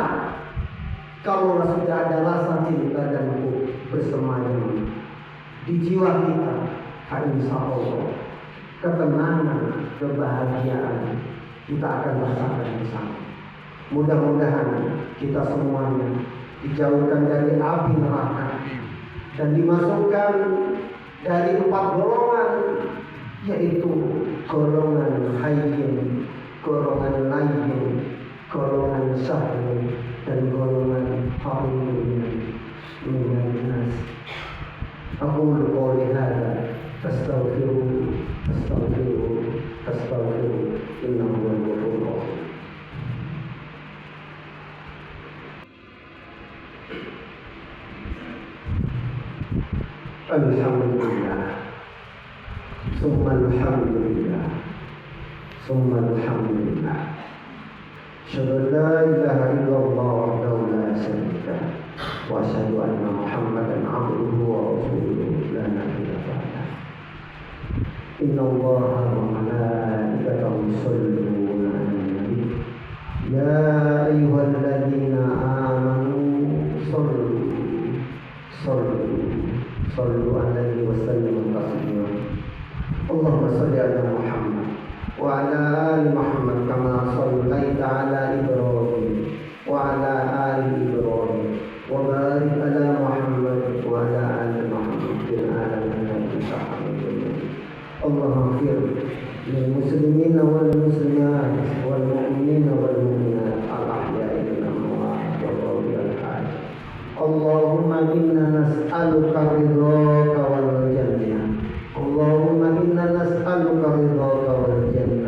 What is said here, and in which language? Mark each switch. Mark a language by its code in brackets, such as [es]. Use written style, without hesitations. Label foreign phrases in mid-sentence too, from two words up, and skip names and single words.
[id] Kalau sudah ada rasa cinta dan hub bersemayam di jiwa kita, [ar] إن شاء الله [id] ketenangan, kebahagiaan kita akan rasakan bersama. Mudah-mudahan kita semuanya dijauhkan dari api neraka dan dimasukkan dari 4 golongan, yaitu golongan hayyin, golongan layyin, golongan syahrin, dan golongan [ar] فارد من الناس. أقول قولي هذا فاستغفروا إنه هو الغفور الرحيم. الحمد لله ثم الحمد لله ثم الحمد لله. أشهد أن لا إله إلا الله وحده لا شريك له وأشهد أن محمدا عبده ورسوله لا نبي بعده. إن الله وملائكته يصلون على النبي يا أيها الذين آمنوا صلوا عليه وسلموا تسليما. اللهم صل على محمد وعلى آل محمد كما صليت على إبراهيم وعلى آل إبراهيم وبارك على محمد وعلى آل محمد في العالمين إنك حميد مجيد. اللهم اغفر للمسلمين والمسلمات والمؤمنين والمؤمنات الأحياء منهم والأموات. اللهم إنا نسألك رضاك والجنة. اللهم إنا نسألك رضاك والجنة.